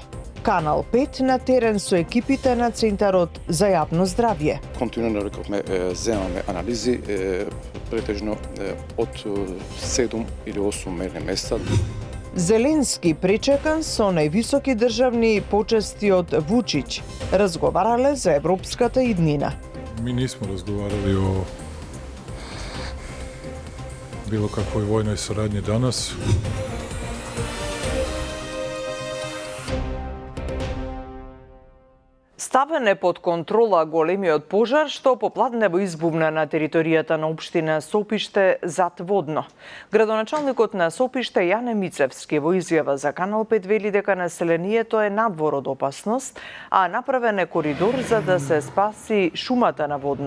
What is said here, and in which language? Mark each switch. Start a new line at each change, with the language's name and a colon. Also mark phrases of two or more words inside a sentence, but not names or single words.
Macedonian: Канал 5 на терен со екипите на Центарот за јавно здравје. Континуирано рековме, земаме анализи, претежно од 7 или 8 мерни места. Зеленски пречекан со највисоки државни почести од Вучич. Разговарале за европската иднина.
Serbian: Mi nismo razgovarali o bilo kakvoj vojnoj saradnji danas.
Macedonian: Ставен е под контрола големиот пожар што попладне во избувна на територијата на општина Сопиште зад водно. Градоначалникот на Сопиште Јане Мицевски во изјава за Канал 5 вели дека населението е надвор од опасност, а направен е коридор за да се спаси шумата на водно.